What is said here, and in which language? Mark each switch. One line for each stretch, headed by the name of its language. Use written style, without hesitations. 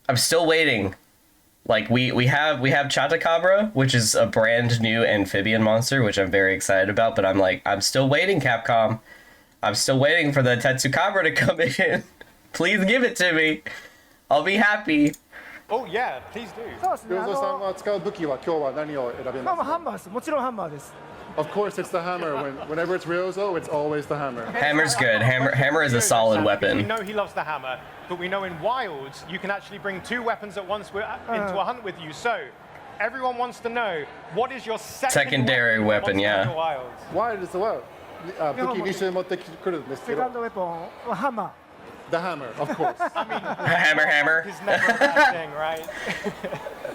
English: Like we have Chatakabra, which is a brand new amphibian monster, which I'm very excited about, but I'm still waiting, Capcom. I'm still waiting for the Tetsukabra to come in. Please give it to me. I'll be happy. Oh yeah, please do.
Japanese: そうですね。 Ryozo-san が使う武器は今日は何を選びまあますか？ハンマーです。もちろんハンマーです。
English: Of course, it's the hammer. Whenever it's Ryozo, it's always the hammer. Hammer's good. Hammer is a solid We weapon. know he loves the hammer, but we know in Wilds you can actually bring 2 weapons at once into a hunt with you. So everyone wants to know, what is your Secondary weapon, in Monster yeah. Hunter Wilds? Why does the what?
Japanese: 武器2種持ってくるんですけど。セカンドウェポンはハンマー。
English: The hammer, of course. Hammer. It's never a bad thing, right?